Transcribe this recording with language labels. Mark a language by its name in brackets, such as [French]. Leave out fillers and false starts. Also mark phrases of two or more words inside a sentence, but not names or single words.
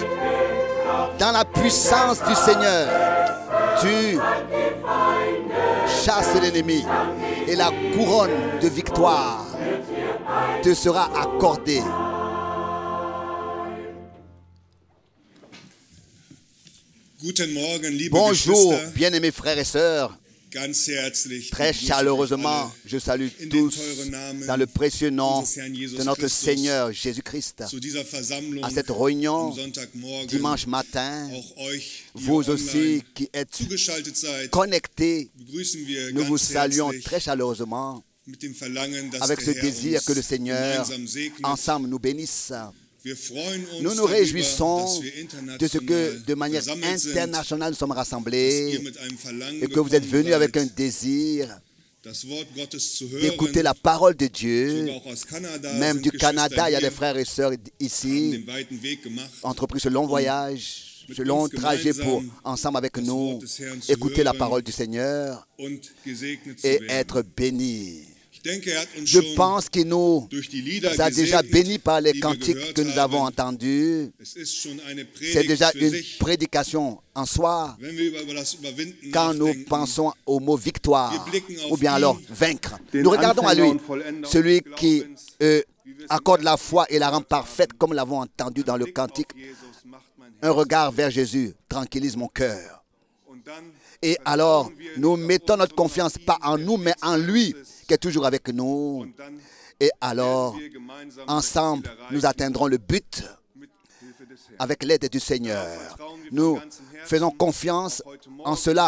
[French] Dans la puissance du Seigneur, tu chasses l'ennemi et la couronne de victoire te sera accordée. [German] Guten Morgen, liebe [French] Bonjour, [German] Geschwister. [French] bien-aimés frères et sœurs. [German] Ganz herzlich [French] Très [German] begrüße ich [French] chaleureusement, [German] alle [French] je salue [German] in den [French] tous [German] teuren Namen [French] dans le précieux nom [German] unseres Herrn Jesus [French] de notre [German] Christus [French] Seigneur Jésus-Christ. [German] zu dieser Versammlung [French] À cette réunion, [German] am Sonntagmorgen. [French] dimanche matin, [German] Auch euch, die [French] vous [German] ihr [French] aussi [German] online [French] qui êtes [German] zugeschaltet seid, [French] connectés, [German] begrüßen wir [French] nous vous [German] ganz [French] saluons [German] herzlich [French] très chaleureusement [German] mit dem Verlangen, dass [French] avec ce [German] der Herr [French] désir que le [German] uns [French] Seigneur [German] gemeinsam segnet. [French] ensemble nous bénisse. [German] Wir freuen uns [French] Nous nous [German] darüber, [French] réjouissons [German] dass wir [French] de ce que [German] international [French] de manière [German] versammelt sind, [French] internationale nous sommes [German] dass [French] rassemblés [German] ihr mit einem Verlangen [French] et que vous êtes [German] gekommen [French] venus avec un [German] seid, [French] désir [German] das Wort Gottes zu [French] d'écouter [German] hören, [French] la parole de Dieu. [German] sogar auch aus Kanada [French] Même [German] sind [French] du [German] Geschwister [French] Canada, il y a des [German] hier, [French] frères et sœurs [German] haben [French] ici, [German] den weiten Weg gemacht, [French] entrepris ce long voyage, ce long trajet pour, ensemble avec nous, écouter la parole du Seigneur [German] und gesegnet zu [French] et [German] werden. [French] être bénis. [German] Ich denke, er hat uns [French] Je [German] schon [French] pense qu'il nous [German] durch die Lieder [French] a déjà [German] gesegnet, [French] bénis par les [German] die wir [French] cantiques [German] gehört [French] que nous avons [German] haben. [French] entendus. [German] Es ist schon eine [French] C'est [German] Predigt [French] déjà [German] für [French] une [German] sich, [French] prédication en soi [German] wenn wir über das Überwinden [French] quand nous [German] nachdenken. [French] pensons au mot victoire [German] Wir blicken auf [French] ou bien [German] ihn, [French] alors vaincre. [German] den [French] Nous regardons à lui, [German] Anfänger und Vollender [French] celui [German] des [French] qui [German] Glaubens, [French] accorde la foi et la rend parfaite comme l'avons entendu dans le cantique. [German] Jesus macht mein Herz. [French] Un regard vers Jésus tranquillise mon cœur. Et alors, nous mettons notre confiance pas en nous, mais en lui, qui est toujours avec nous. Et alors, ensemble, nous atteindrons le but avec l'aide du Seigneur. Nous faisons confiance en cela.